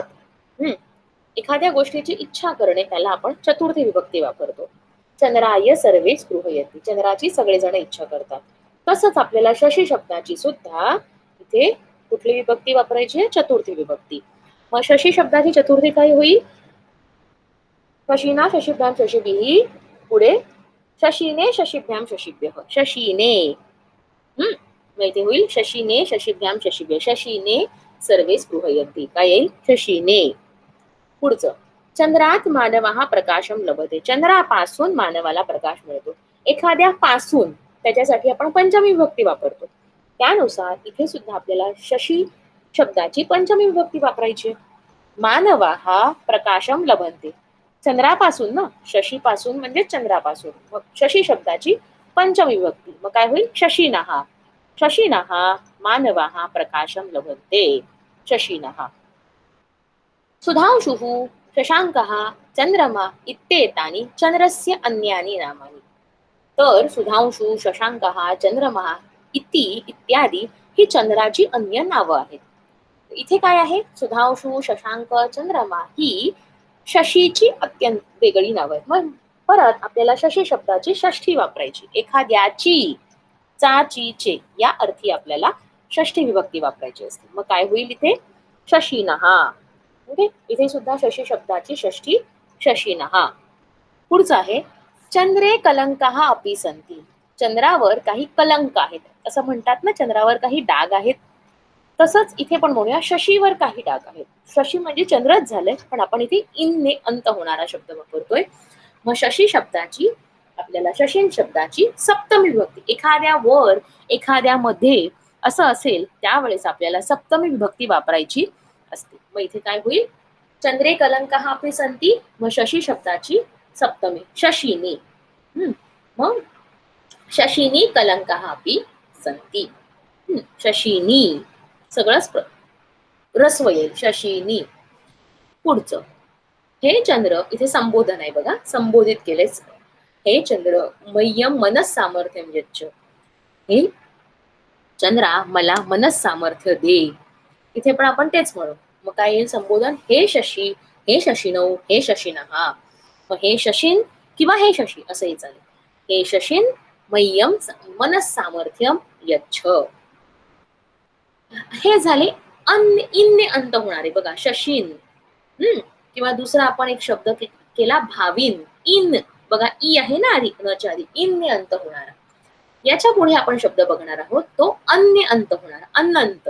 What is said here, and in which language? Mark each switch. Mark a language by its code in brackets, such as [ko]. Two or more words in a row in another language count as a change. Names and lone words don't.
[mr] एखाद्या गोष्टीची इच्छा करणे, त्याला आपण चतुर्थी विभक्ती वापरतो. [sa] चंद्राय सर्वे स्पृहयन्ति, [mr] चंद्राची सगळेजण इच्छा करतात. तसंच आपल्याला शशी शब्दाची सुद्धा इथे कुठली विभक्ती वापरायची आहे? चतुर्थी विभक्ती. मग शशी शब्दाची चतुर्थी काय होईल? [sa] शशीना शशिभ्याम शशिभिः, [mr] पुढे [sa] शशीने शशिभ्याम शशिभ्यः, शशीने. [mr] मग इथे होईल [sa] शशीने शशिभ्याम शशिभ्य, शशीने सर्वे स्पृहयन्ति, [mr] काय येईल? शशीने. पुढचं, [sa] चंद्रात मानवाहा प्रकाशम लभते, [mr] चंद्रापासून मानवाला प्रकाश मिळतो. एखाद्या पासून, त्याच्यासाठी आपण पंचमी विभक्ती वापरतो. त्यानुसार इथे सुद्धा आपल्याला शशी शब्दाची पंचमी विभक्ती वापरायची. [sa] मानवाहा प्रकाशम लभन्ते, [mr] चंद्रापासून ना, शशी पासून म्हणजे चंद्रापासून, मग शशी शब्दाची पंचमी विभक्ती. मग काय होईल? [sa] शशीनः. शशीनः मानवाः प्रकाशम लभन्ते, शशीनः. सुधांशुः शशांकः चंद्रमा इत्येतानि चंद्रस्य अन्यानि नामानि. [mr] तर सुधांशु, शशांकः, चंद्रमा इत्यादी ही चंद्राची अन्य नावं आहेत. इथे काय आहे? सुधांशु, शशांक, चंद्रमा ही शशीची अत्यंत वेगळी नावं आहेत. मग परत आपल्याला शशी शब्दाची षष्ठी वापरायची. एखाद्याची, चाची चे या अर्थी आपल्याला षष्ठी विभक्ती वापरायची असते. मग काय होईल इथे? शशीनः. ओके, इथे सुद्धा शशी शब्दाची षष्ठी शशीनः. पुढचं आहे [sa] चंद्रे कलंकः अपि सन्ति, [mr] चंद्रावर काही कलंक आहेत, असं म्हणतात ना, चंद्रावर काही डाग आहेत. तसंच इथे पण म्हणूया शशीवर काही डाग आहेत. शशी म्हणजे चंद्रच झालंय, पण आपण इथे इनने अंत होणारा शब्द वापरतोय. मग शशी शब्दाची आपल्याला शशीन शब्दाची सप्तमी विभक्ती, एखाद्यावर एखाद्यामध्ये असं असेल त्यावेळेस आपल्याला सप्तमी विभक्ती वापरायची असते. मग इथे काय होईल? [sa] चंद्रे कलंकः अपि सन्ति, [mr] मग शशी शब्दाची सप्तमी शशीनी. मग [sa] शशीनी कलंकः अपि सन्ति, [mr] शशीनी सगळंच रस्व येईल, शशीनी. पुढचं, हे चंद्र, इथे संबोधन आहे बघा, संबोधित केलेच. [sa] हे चंद्र मह्यम मनस सामर्थ्यम यच्च, [mr] हे चंद्रा मला मनस सामर्थ्य दे. इथे पण आपण तेच म्हणू. मग काय येईल संबोधन? [sa] हे शशी, हे शशिनौ, हे शशिनः. [mr] मग हे शशीन किंवा हे शशी असंही चालेल. [sa] हे शशीन मह्यम मनस सामर्थ्यम यच्छ. [mr] हे झाले इनने अंत होणारे बघा, शशीन. किंवा दुसरा आपण एक शब्द केला भाविन, इन. बघा ई आहे ना आधी, नच्या आधी इनने अंत होणारा. याच्या पुढे आपण शब्द बघणार आहोत तो अन्य अंत होणारा, अनंत.